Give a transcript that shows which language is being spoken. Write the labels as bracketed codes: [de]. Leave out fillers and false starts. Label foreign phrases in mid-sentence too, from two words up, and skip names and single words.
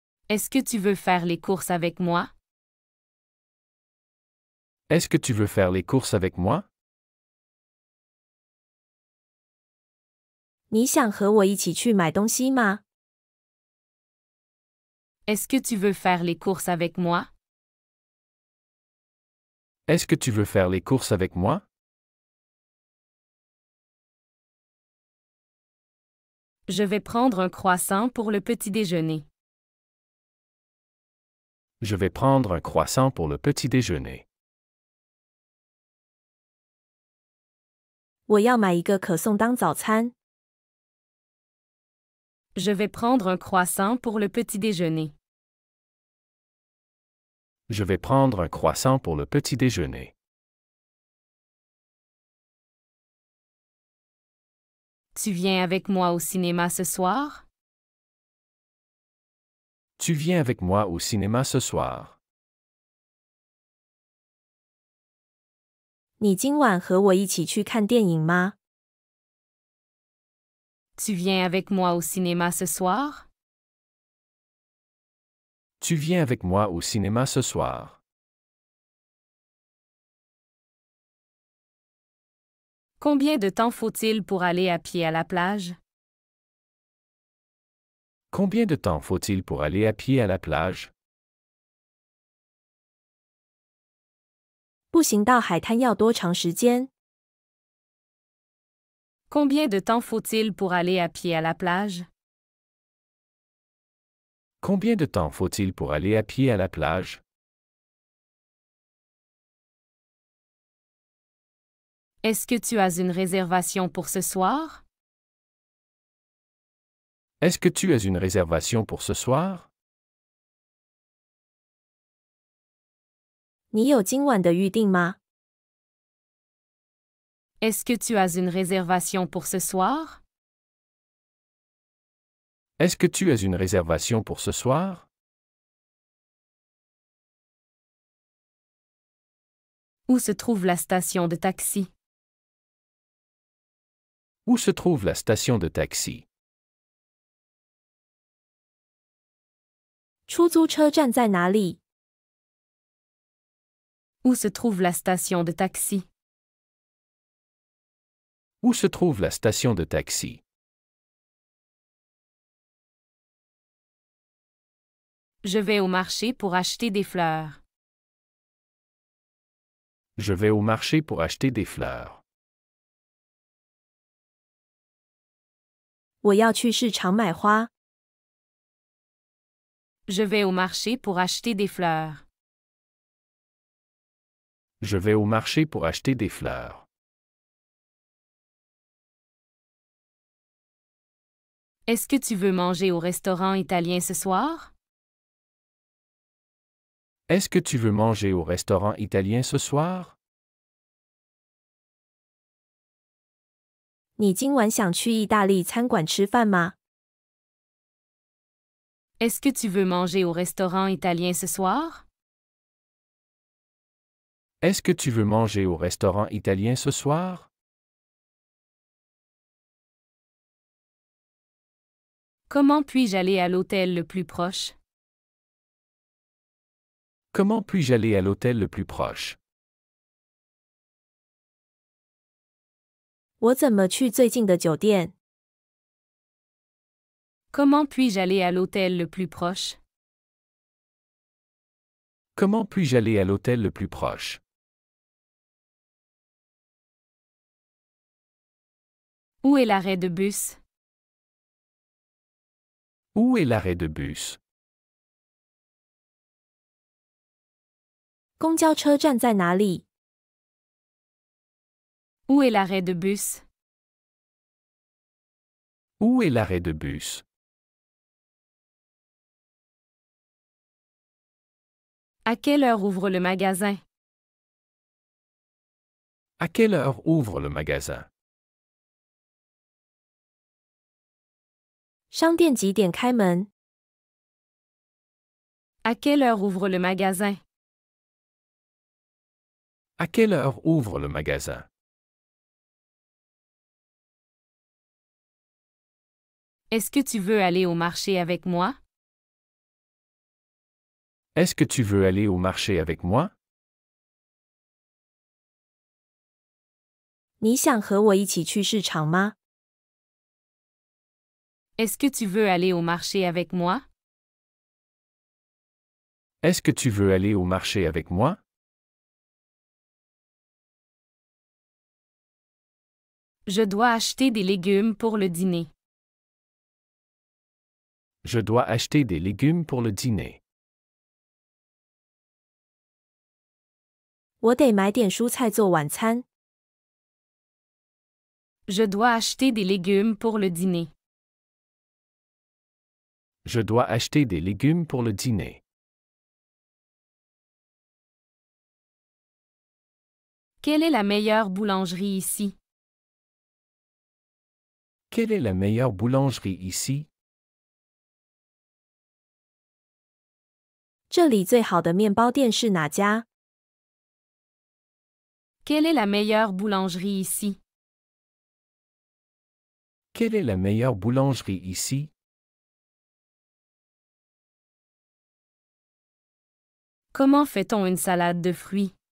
[fr] Est-ce que tu veux faire les courses avec moi? Est-ce que tu veux faire les courses avec moi? [zh] 你想和我一起去买东西吗？ [fr] Est-ce que tu veux faire les courses avec moi? Est-ce que tu veux faire les courses avec moi? Je vais prendre un croissant pour le petit déjeuner. Je vais prendre un croissant pour le petit déjeuner. [zh] 我要买一个可颂当早餐。 [fr] Je vais prendre un croissant pour le petit déjeuner. Je vais prendre un croissant pour le petit déjeuner. Tu viens avec moi au cinéma ce soir? Tu viens avec moi au cinéma ce soir. [zh] 你今晚和我一起去看电影吗？ [fr] Tu viens avec moi au cinéma ce soir? Tu viens avec moi au cinéma ce soir. Combien de temps faut-il pour aller à pied à la plage? Combien de temps faut-il pour aller à pied à la plage? [zh] 步行到海滩要多长时间？ [fr] Combien de temps faut-il pour aller à pied à la plage? Combien de temps faut-il pour aller à pied à la plage? Est-ce que tu as une réservation pour ce soir? Est-ce que tu as une réservation pour ce soir? [zh] 你有今晚的预定吗？ [fr] Est-ce que tu as une réservation pour ce soir? Est-ce que tu as une réservation pour ce soir? Où se trouve la station de taxi? Où se trouve la station de taxi? [zh] 出租车站在哪里？ [fr] Où se trouve la station de taxi? Où se trouve la station de taxi? Je vais au marché pour acheter des fleurs. Je vais au marché pour acheter des fleurs. [zh] 我要去市场买花。 [fr] Je vais au marché pour acheter des fleurs. Je vais au marché pour acheter des fleurs. Est-ce que tu veux manger au restaurant italien ce soir? Est-ce que tu veux manger au restaurant italien ce soir? [zh] 你今晚想去意大利餐馆吃饭吗？ [fr] Est-ce que tu veux manger au restaurant italien ce soir? Est-ce que tu veux manger au restaurant italien ce soir? Comment puis-je aller à l'hôtel le plus proche? Comment puis-je aller à l'hôtel le plus proche? [zh] 我怎么去最近的酒店？ [fr] Comment puis-je aller à l'hôtel le plus proche? Comment puis-je aller à l'hôtel le plus proche? Où est l'arrêt de bus? Où est l'arrêt de bus? [zh] 公交车站在哪里？ [fr] Où est l'arrêt de bus? Où est l'arrêt de bus? À quelle heure ouvre le magasin? À quelle heure ouvre le magasin? [zh] 商店几点开门？ [fr] À quelle heure ouvre le magasin? À quelle heure ouvre le magasin? Est-ce que tu veux aller au marché avec moi? Est-ce que tu veux aller au marché avec moi? [zh] 你想和我一起去市场吗？ [fr] Est-ce que tu veux aller au marché avec moi? Est-ce que tu veux aller au marché avec moi? Je dois acheter des légumes pour le dîner. Je dois acheter des légumes pour le dîner. [zh] 我得买点蔬菜做晚餐。 [fr] Je dois acheter des légumes pour le dîner. Je dois acheter des légumes pour le dîner. Quelle est la meilleure boulangerie ici? Quelle est la meilleure boulangerie ici? [zh] 这里最好的面包店是哪家？ [fr] Quelle est la meilleure boulangerie ici? Quelle est la meilleure boulangerie ici? Comment fait-on une salade de fruits?